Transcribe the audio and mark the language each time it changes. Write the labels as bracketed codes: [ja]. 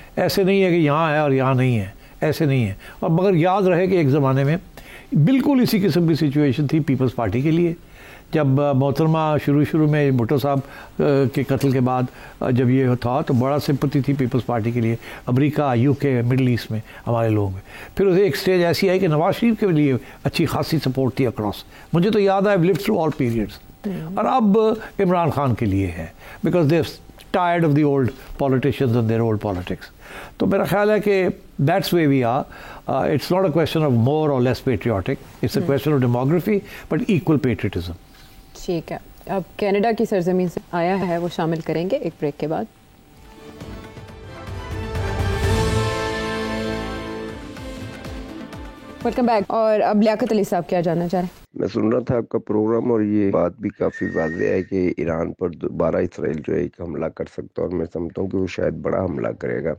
[ur] ایسے نہیں ہے کہ یہاں ہے اور یہاں نہیں ہے, ایسے نہیں ہے. اور مگر یاد رہے کہ ایک زمانے میں بالکل اسی قسم کی سچویشن تھی پیپلز پارٹی کے لیے. جب محترمہ شروع میں بھٹو صاحب کے قتل کے بعد جب یہ تھا تو بڑا سمپتی تھی پیپلز پارٹی کے لیے امریکہ, یو کے, مڈل ایسٹ میں ہمارے لوگ میں. پھر اسے ایک سٹیج ایسی آئی کہ نواز شریف کے لیے اچھی خاصی سپورٹ تھی اکراس. مجھے تو یاد ہے, [en] I've lived through all periods. [ur] اور اب عمران خان کے لیے ہے, because [en] they tired of the old politicians and their old politics. [ur] تو میرا خیال ہے کہ [en] that's where we are. It's not a question of more or less patriotic. It's a question of demography, but equal patriotism. [ur] ٹھیک ہے, اب Canada کی سرزمین سے آیا ہے, وہ شامل کریں گے ایک بریک کے بعد. Welcome back. اور اب لیاقت علی صاحب کیا جاننا چاہ رہے ہیں؟ میں سن رہا تھا آپ کا پروگرام, اور یہ بات بھی کافی واضح ہے کہ ایران پر دوبارہ اسرائیل جو ہے ایک حملہ کر سکتا ہے, اور میں سمجھتا ہوں کہ وہ شاید بڑا حملہ کرے گا.